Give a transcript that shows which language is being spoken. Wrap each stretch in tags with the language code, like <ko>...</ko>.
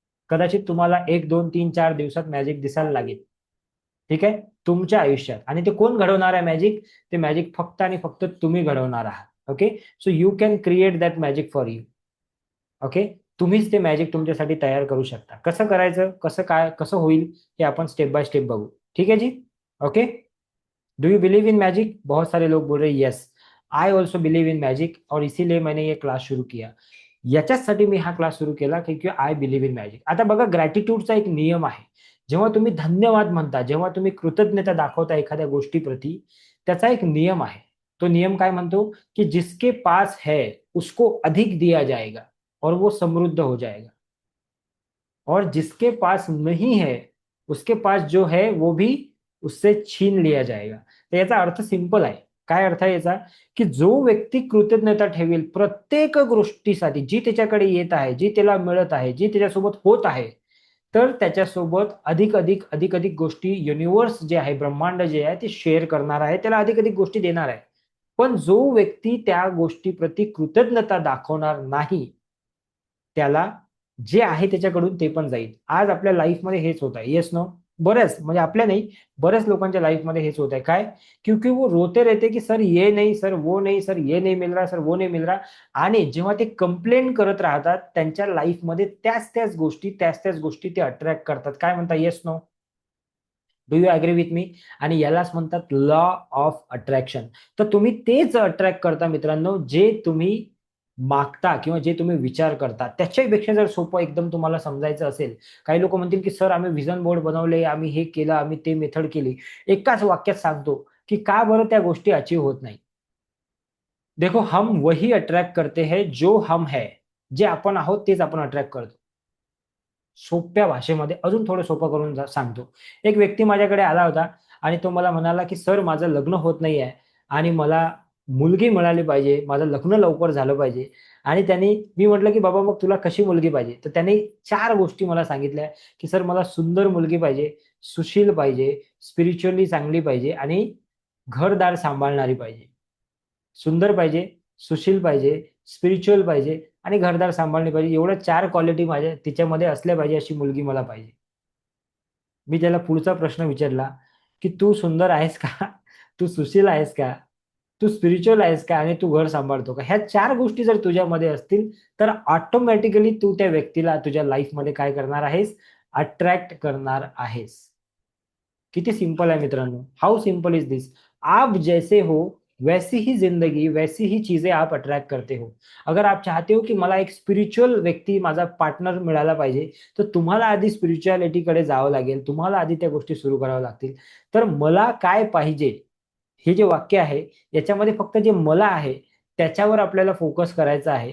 <mr>कदाचित तुम्हाला 1, 2, 3, 4 दिवसात मॅजिक दिसायला लागेल. ठीक आहे, तुमच्या आयुष्यात. आणि ते कोण घडवणार आहे मॅजिक? ते मॅजिक फक्त आणि फक्त तुम्ही घडवणार आहात. Okay.</mr> <en>So you can create that magic for you. Okay.</en> <mr>तुम्हीच ते मॅजिक तुमच्यासाठी तयार करू शकता. कसं करायचं, कसं काय, कसं होईल, हे आपण स्टेप बाय स्टेप बघू.</mr> <hi>ठीक है जी.</hi> <en>Okay. Do you believe in magic?</en> <hi>बहुत सारे लोग बोल रहे</hi> <en>yes, I also believe in magic,</en> <hi>और इसीलिए मैंने ये क्लास सुरू किया.</hi> <mr>याच्यासाठी मी हा क्लास सुरू केला की</mr> <en>I believe in magic.</en> <mr>आता बघा, ग्रॅटिट्यूडचा एक नियम आहे. जेव्हा तुम्ही धन्यवाद म्हणता, जेव्हा तुम्ही कृतज्ञता दाखवता एखाद्या गोष्टीप्रती, त्याचा एक नियम आहे. तो नियम काय म्हणतो की</mr> <hi>जिसके पास है उसको अधिक दिया जाएगा और वो समृद्ध हो जाएगा, और जिसके पास नहीं है उसके पास जो है वो भी उससे छीन लिया जाएगा.</hi> <mr>तर याचा अर्थ सिंपल आहे. काय अर्थ आहे याचा? की जो व्यक्ती कृतज्ञता ठेवेल प्रत्येक गोष्टीसाठी, जी त्याच्याकडे येत आहे, जी त्याला मिळत आहे, जी त्याच्यासोबत होत आहे, तर त्याच्यासोबत अधिक अधिक अधिक अधिक गोष्टी युनिव्हर्स जे आहे, ब्रह्मांड जे आहे ते शेअर करणार आहे, त्याला अधिक अधिक गोष्टी देणार आहे. पण जो व्यक्ती त्या गोष्टीप्रती कृतज्ञता दाखवणार नाही, त्याला जे आहे त्याच्याकडून ते पण जाईल. आज आपल्या लाईफमध्ये हेच होत आहे. Yes no? बऱ्याच, म्हणजे आपल्या नाही, बऱ्याच लोकांच्या लाईफमध्ये हेच होत आहे. काय?</mr> <hi>क्योंकि वो रोते रहते की सर ये नहीं, सर वो नहीं, सर ये नहीं मिल रहा, सर वो नहीं मिल रहा.</hi> <mr>आणि जेव्हा ते कंप्लेंट करत राहतात त्यांच्या लाईफमध्ये त्याच त्याच गोष्टी, त्याच त्याच गोष्टी ते अट्रॅक्ट करतात. काय म्हणता? Yes no?</mr> <en>Do you agree with me?</en> <mr>आणि यालाच म्हणतात लॉ ऑफ अट्रॅक्शन. तर तुम्ही तेच अट्रॅक्ट करता मित्रांनो, जे तुम्ही मागता किंवा जे तुम्ही विचार करता. त्याच्यापेक्षा जर सोपं एकदम तुम्हाला समजायचं असेल, काही लोक म्हणतील की सर आम्ही व्हिजन बोर्ड बनवले, आम्ही हे केलं, आम्ही ते मेथड केली. एकाच वाक्यात सांगतो की का बरं त्या गोष्टी अचीव्ह होत नाही.</mr> <hi>देखो, हम वही अट्रॅक्ट करते हैं जो हम है.</hi> <mr>जे आपण आहोत तेच आपण अट्रॅक्ट करतो. सोप्या भाषेमध्ये अजून थोडं सोपं करून सांगतो. एक व्यक्ती माझ्याकडे आला होता आणि तो मला म्हणाला की सर माझं लग्न होत नाहीये आणि मला मुलगी मिळाली पाहिजे, माझं लग्न लवकर झालं पाहिजे. आणि मी म्हटलं की बाबा मग तुला कशी मुलगी पाहिजे? तर त्याने 4 गोष्टी मला सांगितल्या की सर मला सुंदर मुलगी पाहिजे, सुशील पाहिजे, स्पिरिच्युअली चांगली पाहिजे आणि घरदार सांभाळणारी पाहिजे. सुंदर पाहिजे, सुशील पाहिजे, स्पिरिच्युअल पाहिजे आणि घरदार सांभाळली पाहिजे. एवढ्या 4 क्वालिटी माझ्या तिच्यामध्ये असल्या पाहिजे, अशी मुलगी मला पाहिजे. मी त्याला पुढचा प्रश्न विचारला, की "तू सुंदर आहेस का? तू सुशील आहेस का? तू स्पिरिच्युअल आहेस का? आणि तू घर सांभाळतो का?" ह्या 4 गोष्टी जर तुझ्यामध्ये असतील, तर ऑटोमॅटिकली तू त्या व्यक्तीला तुझ्या लाईफमध्ये काय करणार आहेस? अट्रॅक्ट करणार आहेस. किती सिंपल आहे मित्रांनो,</mr> <en>How simple is this.</en> <hi>आप जैसे हो वैसी ही जिंदगी, वैसी ही चीजें आप अट्रैक्ट करते हो. अगर आप चाहते हो की</hi> <mr>मला एक स्पिरिच्युअल व्यक्ती माझा पार्टनर मिळाला पाहिजे, तर तुम्हाला आधी स्पिरिच्युअलिटीकडे जावं लागेल, तुम्हाला आधी त्या गोष्टी सुरू कराव्या लागतील. तर मला काय पाहिजे हे जे वाक्य आहे, याच्यामध्ये फक्त जे मला आहे त्याच्यावर आपल्याला फोकस करायचा आहे.</mr>